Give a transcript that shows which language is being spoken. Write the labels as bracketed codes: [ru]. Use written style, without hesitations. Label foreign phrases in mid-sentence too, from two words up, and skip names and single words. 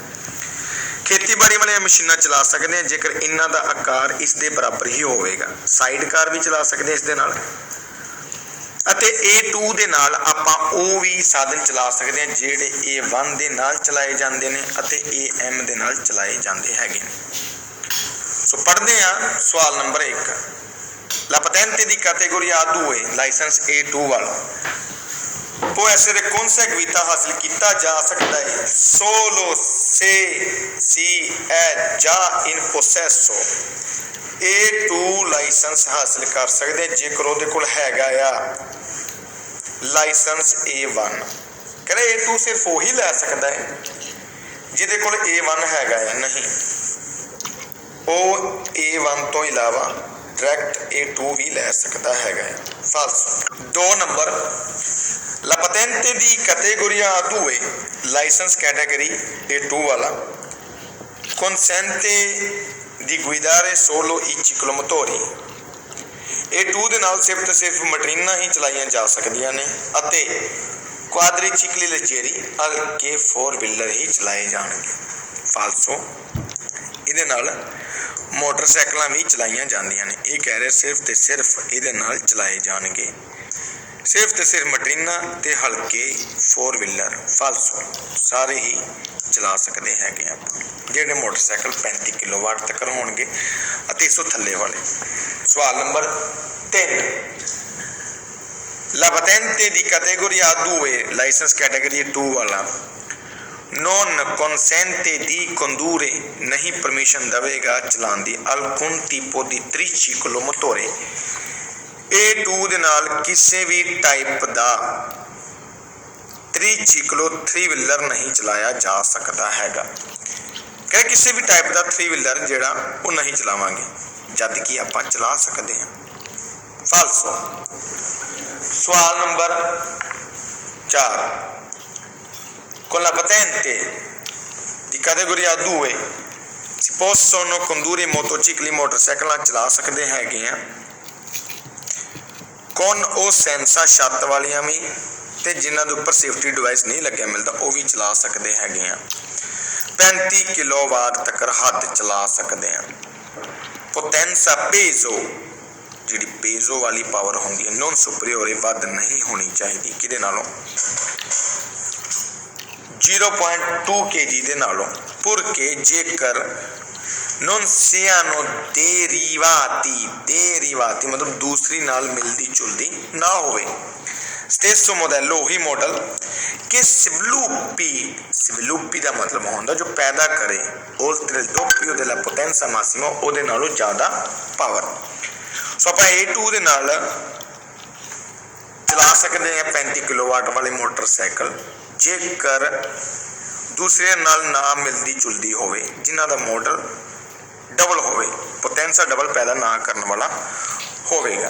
[pa] ਖੇਤੀਬਾੜੀ ਵਾਲੀਆਂ ਮਸ਼ੀਨਾਂ ਚਲਾ ਸਕਦੇ ਹਾਂ ਜੇਕਰ ਇਹਨਾਂ ਦਾ ਆਕਾਰ ਇਸ ਦੇ ਬਰਾਬਰ ਹੀ ਹੋਵੇਗਾ। ਸਾਈਡ ਕਾਰ ਵੀ ਚਲਾ ਸਕਦੇ ਇਸ ਦੇ ਨਾਲ, ਅਤੇ A2 ਦੇ ਨਾਲ ਆਪਾਂ ਉਹ ਵੀ ਸਾਧਨ ਚਲਾ ਸਕਦੇ ਹਾਂ ਜਿਹੜੇ A1 ਦੇ ਨਾਲ ਚਲਾਏ ਜਾਂਦੇ ਨੇ ਅਤੇ AM ਦੇ ਨਾਲ ਚਲਾਏ ਜਾਂਦੇ ਹੈਗੇ ਨੇ। ਸੋ ਪੜ੍ਹਦੇ ਹਾਂ ਸਵਾਲ ਨੰਬਰ 1। [it] La patente di categoria A2 [pa] ਲਾਇਸੈਂਸ A2 ਵਾਲਾ [it] può essere conseguita [pa] ਹਾਸਲ ਕੀਤਾ ਜਾ ਸਕਦਾ ਹੈ [it] solo se si è già in possesso। [pa] A2 ਲਾਇਸੈਂਸ ਹਾਸਲ ਕਰ ਸਕਦੇ ਜੇਕਰ ਉਹਦੇ ਕੋਲ ਹੈਗਾ ਆ ਲਾਇਸੈਂਸ A1। ਕਹਿੰਦੇ A2 ਸਿਰਫ ਉਹੀ ਲੈ ਸਕਦਾ ਹੈ ਜਿਹਦੇ ਕੋਲ A1 ਹੈਗਾ ਆ, ਨਹੀਂ ਉਹ A1 ਤੋਂ ਇਲਾਵਾ ਡਾਇਰੈਕਟ A2 ਵੀ ਲੈ ਸਕਦਾ ਹੈਗਾ ਹੈ। ਫਾਲਸ। 2 ਨੰਬਰ [it] La patente di categoria A2 [pa] ਲਾਇਸੈਂਸ ਕੈਟਾਗਰੀ A2 ਵਾਲਾ [it] consente di guidare solo i ciclomotori। [pa] A2 ਦੇ ਨਾਲ ਸਿਰਫ ਤੇ ਸਿਰਫ ਮਟਰੀਨਾਂ ਹੀ ਚਲਾਈਆਂ ਜਾ ਸਕਦੀਆਂ ਨੇ ਅਤੇ [it] quadricicli leggeri [pa] ਹਲਕੇ 4 ਵੀਲਰ ਹੀ ਚਲਾਏ ਜਾਣਗੇ। ਫਾਲਸੋ। ਇਹਦੇ ਨਾਲ ਮੋਟਰਸਾਈਕਲਾਂ ਵੀ ਚਲਾਈਆਂ ਜਾਂਦੀਆਂ ਨੇ। ਇਹ ਕਹਿ ਰਹੇ ਸਿਰਫ ਤੇ ਸਿਰਫ ਇਹਦੇ ਨਾਲ ਚਲਾਏ ਜਾਣਗੇ, ਸਿਰਫ ਤੇ ਸਿਰਫ ਮਟਰੀਨਾਂ ਤੇ ਹਲਕੇ 4 ਵੀਲਰ। ਫਾਲਸੋ। ਸਾਰੇ ਹੀ ਚਲਾ ਸਕਦੇ ਹੈਗੇ ਆਪਾਂ ਜਿਹੜੇ ਮੋਟਰਸਾਈਕਲ 35 ਕਿਲੋਵਾਟ ਤੱਕ ਹੋਣਗੇ ਅਤੇ ਇਸ ਤੋਂ ਥੱਲੇ ਵਾਲੇ। ਸਵਾਲ ਨੰਬਰ 3। [it] La patente di categoria A2 [pa] ਲਾਇਸੈਂਸ ਕੈਟਾਗਰੀ 2 ਵਾਲਾ [it] non consente di condurre [pa] ਨਹੀਂ ਪਰਮਿਸ਼ਨ ਦੇਵੇਗਾ ਚਲਾਉਣ ਦੀ [it] alcun tipo di triciclo motore। [pa] A2 ਦੇ ਨਾਲ ਕਿਸੇ ਵੀ ਟਾਈਪ ਦਾ ਤ੍ਰਿਚਿਕਲੋ 3 ਵੀਲਰ ਨਹੀਂ ਚਲਾਇਆ ਜਾ ਸਕਦਾ ਹੈਗਾ। ਕਿ ਕਿਸੇ ਵੀ ਟਾਈਪ ਦਾ 3 ਵੀਲਰ ਜਿਹੜਾ ਉਹ ਨਹੀਂ ਚਲਾਵਾਂਗੇ, ਜਦ ਕਿ ਆਪਾਂ ਚਲਾ ਸਕਦੇ ਹਾਂ। ਫਾਲਸੋ। ਸਵਾਲ ਨੰਬਰ 4। [it] Con la patente di categoria 2 si possono condurre motocicli, [pa] ਮੋਟਰਸਾਈਕਲਾਂ ਚਲਾ ਸਕਦੇ ਹੈਗੇ ਆ [it] con o senza [pa] ਛੱਤ ਵਾਲੀਆਂ ਵੀ, ਤੇ ਜਿਨ੍ਹਾਂ ਦੇ ਉੱਪਰ ਸੇਫਟੀ ਡਿਵਾਈਸ ਨਹੀਂ ਲੱਗਿਆ ਮਿਲਦਾ ਉਹ ਵੀ ਚਲਾ ਸਕਦੇ ਹੈਗੇ ਆ। 35 ਕਿਲੋਵਾਟ ਤੱਕ ਹੱਦ ਚਲਾ ਸਕਦੇ ਆ। [it] potenza peso [pa] ਜਿਹੜੀ ਪੇਜ਼ੋ ਵਾਲੀ ਪਾਵਰ ਹੁੰਦੀ ਹੈ [it] non superiore [pa] ਵੱਧ ਨਹੀਂ ਹੋਣੀ ਚਾਹੀਦੀ ਕਿਹਦੇ ਨਾਲੋਂ 0.2 kg ਦੇ ਨਾਲੋਂ, ਪੁਰਕੇ ਜੇਕਰ [it] non siano derivati [pa] ਮਤਲਬ ਦੂਸਰੀ ਨਾਲ ਮਿਲਦੀ ਜੁਲਦੀ ਨਾ ਹੋਵੇ। [it] stesso modello [pa] ਉਹੀ ਮਾਡਲ ਕਿ sviluppi ਦਾ ਮਤਲਬ ਹੁੰਦਾ ਜੋ ਪੈਦਾ ਕਰੇ [it] oltre il doppio della potenza massima, [pa] ਉਹਦੇ ਨਾਲੋਂ ਜ਼ਿਆਦਾ ਪਾਵਰ। ਸੋ ਆਪਾਂ A2 ਦੇ ਨਾਲ ਚਲਾ ਸਕਦੇ ਹਾਂ 35 ਕਿਲੋਵਾਟ ਵਾਲੇ ਮੋਟਰਸਾਈਕਲ ਜੇਕਰ ਦੂਸਰੇ ਨਾਲ ਨਾ ਮਿਲਦੀ ਜੁਲਦੀ ਹੋਵੇ, ਜਿਨ੍ਹਾਂ ਦਾ ਮਾਡਲ ਡਬਲ ਹੋਵੇ, ਪੋਟੈਂਸਾ ਡਬਲ ਪੈਦਾ ਨਾ ਕਰਨ ਵਾਲਾ ਹੋਵੇਗਾ।